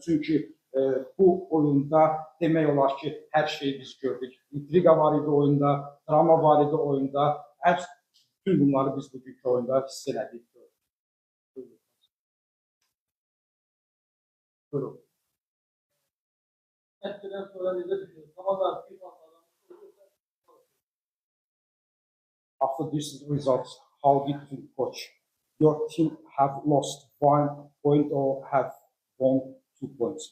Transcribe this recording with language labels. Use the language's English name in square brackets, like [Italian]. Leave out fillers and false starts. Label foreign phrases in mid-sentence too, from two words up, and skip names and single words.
[Azerbaijani] Çünki bu oyunda demək olar ki, hər şeyi biz gördük. İntriga var idi oyunda, drama var idi oyunda. Bütün bunları biz bugünkü oyunda hiss elədik. Buyurun. [English] After this results, how did you coach? Your team have lost 1 point or have won 2 points?